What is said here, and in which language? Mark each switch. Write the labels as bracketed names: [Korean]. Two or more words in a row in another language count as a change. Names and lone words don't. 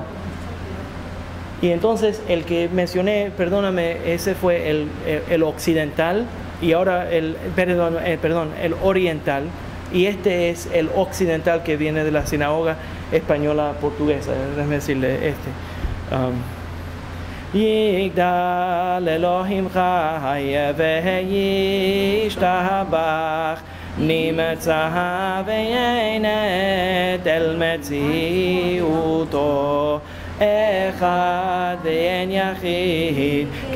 [Spanish] Y entonces el que mencioné, perdóname, ese fue el occidental, y ahora el oriental, y este es el occidental que viene de la sinagoga española portuguesa. Déjame decirle este. [Hebrew] יגדל אלהים חי וישתבח נמצא ואין עת אל מציאותו אחד ואין יחיד